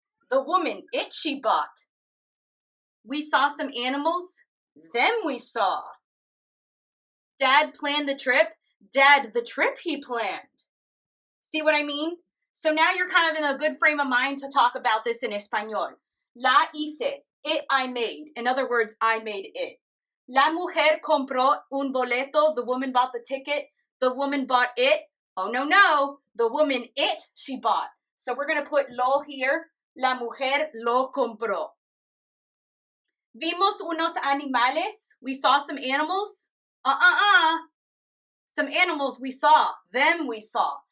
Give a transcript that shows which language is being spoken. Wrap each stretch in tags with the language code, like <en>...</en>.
<en>The woman, it she bought. We saw some animals. Them we saw. Dad planned the trip. Dad, the trip he planned. See what I mean? So now you're kind of in a good frame of mind to talk about this in Español.</en> <es>La hice.</es> <en>It I made. In other words, I made it.</en> <es>La mujer compró un boleto.</es> <en>The woman bought the ticket. The woman bought it. Oh, no. The woman, it, she bought. So we're going to put lo here.</en> <es>La mujer lo compró. Vimos unos animales.</es> <en>We saw some animals. Some animals we saw. Them we saw.</en>